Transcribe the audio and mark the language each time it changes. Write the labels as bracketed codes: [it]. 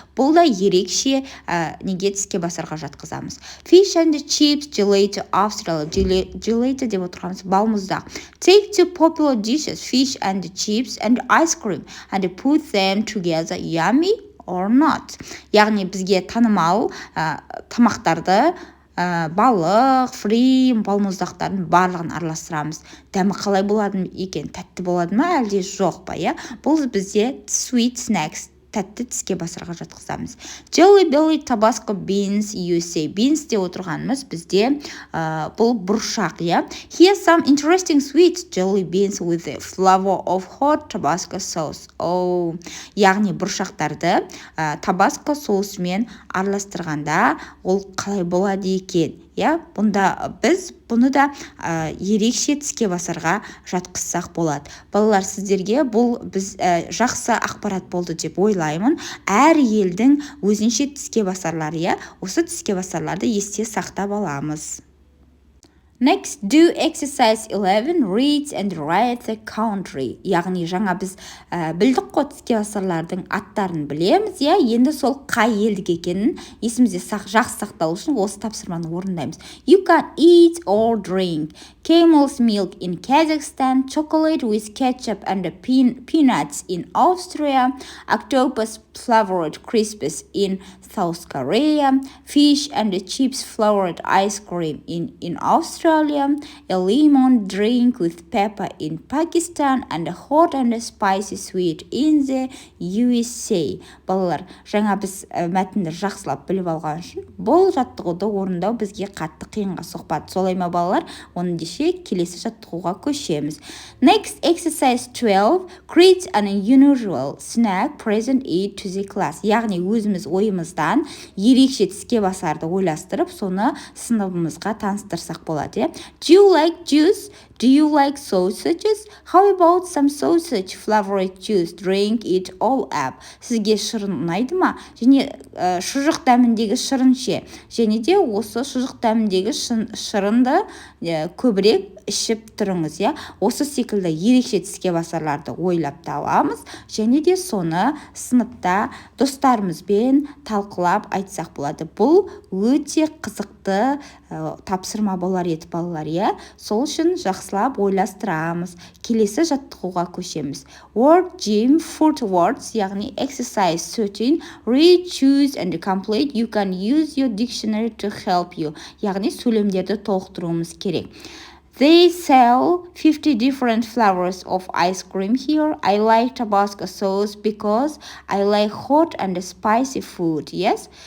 [kk] Бұл да ерекше неге тіске басарға жатқызамыз. [en] Fish and chips, gelato, Australia. [kk] Gelato деп отырғанымыз балмұздақ. [en] Take two popular dishes, fish and chips and ice cream, and put them together. Yummy or not? [kk] Яғни бізге танымал тамақтарды балық, фрим, балмұздақтардың барлығын араластырамыз. Дәмі қалай болады екен? Тәтті болады ма, әлде жоқ па, иә? Бұл бізде [en] sweet snacks, [kk] тәтті тіске басарға жатқызамыз. [en] Jelly belly Tabasco beans USA. [kk] Beans де отырғанымыз бізде бұл бұршақ, иә? [en] Here's some interesting sweet jelly beans with the flavor of hot Tabasco sauce. [kk] Яғни бұршақтарды Tabasco соусымен араластырғанда ол қалай болады екен? Бұнда біз бұны да ерекше тіске басарға жатқызсақ болады. Балалар, сіздерге бұл біз жақсы ақпарат болды деп ойлаймын. Әр елдің өзінше тіске басарлары, осы тіске басарларды есте сақтап аламыз. [en] Next, do exercise 11, read and write the country. [kk] Яғни жаңа біз білдік қой тіске басарлардың аттарын білеміз, енді сол қай елдік екенін есімізде жақсы сақталу үшін осы тапсырманы орындаймыз. [en] You can eat or drink camel's milk in Kazakhstan, chocolate with ketchup and peanuts in Austria, octopus flavored crispies in South Korea, fish and chips flavored ice cream in Australia, a lemon drink with pepper in Pakistan, and a hot and spicy sweet in the USA. [kk] Балалар, жаңа біз мәтінді жақсылап біліп алған үшін, бұл жаттығуды орындау бізге қатты қиынға соқпады. Солай ма балалар? Оны десе келесі жаттығуға көшеміз. [en] Next, exercise 12, create an unusual snack, present it to the class. [kk] Яғни өзіміз ойымыздан ерекше тіске басарды ойластырып, соны сыныбымызға таныстырсақ болады. [en] болады. Do you like juice? Do you like sausages? How about some sausage flavored juice? Drink it all up. [kk] Сізге шырын ұнайды ма? Және шұжық дәміндегі шырын ше. Және де осы шұжық дәміндегі шырынды көбірек ішіп тұрыңыз, я. Осы секілді ерекше тіске басарларды ойлап табамыз, және де соны сыныпта достарымызбен талқылап айтсақ болады. Бұл өте қызықты тапсырма болар еді балалар, я. Сол үшін жақсылап ойластырамыз. Келесі жаттығуға көшеміз. [en] Word gym food words, яғни exercise 13, read, choose and complete. You can use your dictionary to help you. [kk] Яғни сөйлемдерді толықтыруымыз керек. [en] They sell 50 different flavors of ice cream here. I like Tabasco sauce because I like hot and spicy food. Yes?